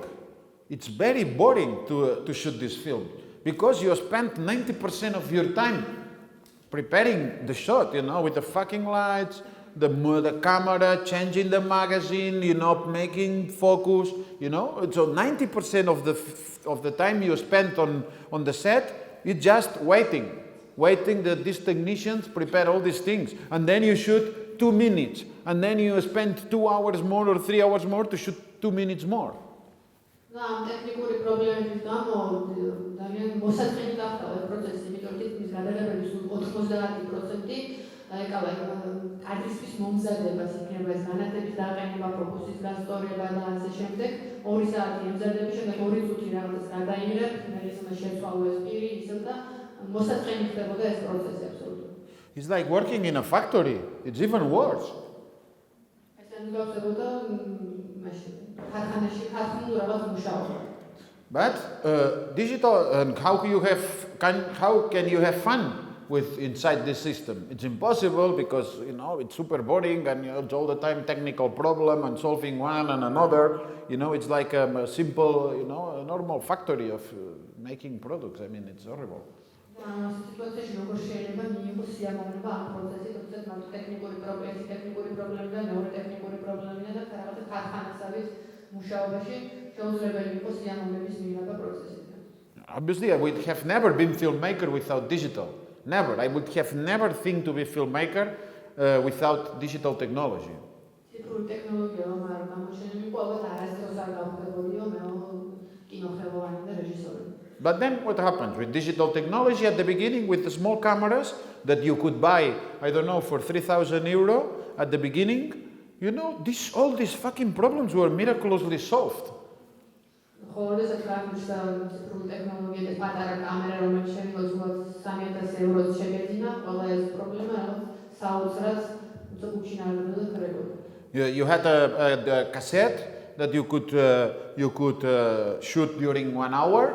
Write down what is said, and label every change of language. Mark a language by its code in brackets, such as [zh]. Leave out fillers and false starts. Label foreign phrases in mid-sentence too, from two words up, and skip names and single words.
[en] It's very boring to shoot this film, because you spent 90% of your time preparing the shot, you know, with the fucking lights, the camera, changing the magazine, you know, making focus, you know. So 90% of the time you spent on the set, you're just waiting that these technicians prepare all these things, and then you shoot 2 minutes, and then you spend 2 hours more or 3 hours more to shoot 2 minutes more. [ka] ამ ტექნიკური პრობლემების გამო ძალიან მოსაწყენი გახდა ეს პროცესი, იმიტომ რომ თითქმის გადაღებების 90% ეკავა კადრისთვის მომზადებას, იქნება ეს განათების დაყენება, ფოკუსის გასწორება და ასე შემდეგ. 2 საათი ემზადები, შემდეგ 2 წუთი რაღაცას გადაიმერებ, მერე შეცვალო ეს პირი, ისევ და მოსაწყენი ხდებოდა ეს პროცესი აბსოლუტურად. [en] It's like working in a factory. It's even worse. [ka] ესენი გავხდებოდა მაშინ ქარხანაში, ქარხანულ რაღაც მუშაობა. [en] But digital, and how can you have fun with inside this system? It's impossible because it's super boring and it's all the time technical problem and solving one and another. It's like a simple, a normal factory of making products. I mean, it's horrible. [ka] სიტუაციაში როგორ შეიძლება მიიღოს სიამოვნება ამ პროცესით, თუმცა მარტო ტექნიკური პრობლემი და მეორე ტექნიკური პრობლემია და რაღაცა ქარხანასავის მუშაობაში შეუძლებელი იყოს სიამოვნების მიღება პროცესიდან. [en] Obviously, I would have never been filmmaker without digital. Never. I would have never think to be filmmaker without digital technology. [ka] ციფრული ტექნოლოგია რომ არ გამოჩენილიყო, ალბათ არასდროს არ გავხდებოდიო მე კინოხელოვანი და რეჟისორი. [en] But then what happens with digital technology at the beginning with the small cameras that you could buy, I don't know, for 3,000 euro at the beginning, all these fucking problems were miraculously solved. You had a cassette that you could shoot during 1 hour.